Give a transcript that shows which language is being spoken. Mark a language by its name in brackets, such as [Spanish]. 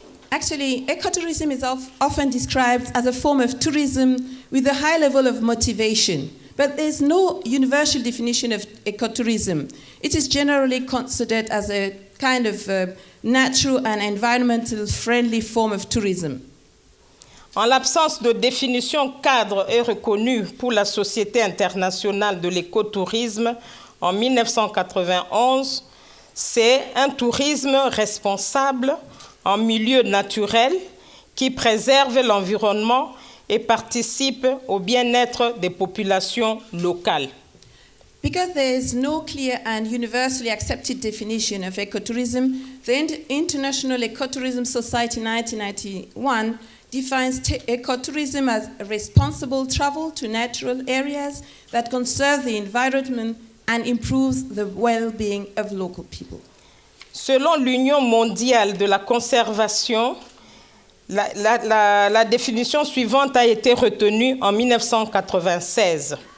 [English] Actually, ecotourism is often described as a form of tourism with a high level of motivation, but there's no universal definition of ecotourism. It is generally considered as a kind of natural and environmental friendly form of tourism. [French] En l'absence de définition cadre et reconnue pour la Société internationale de l'écotourisme en 1991, c'est un tourisme responsable en milieu naturel qui préserve l'environnement et participe au bien-être des populations locales. [English] Because there is no clear and universally accepted definition of ecotourism, the International Ecotourism Society 1991 defines ecotourism as responsible travel to natural areas that conserve the environment and improves the well-being of local people. [French] Selon l'Union mondiale de la conservation, la définition suivante a été retenue en 1996.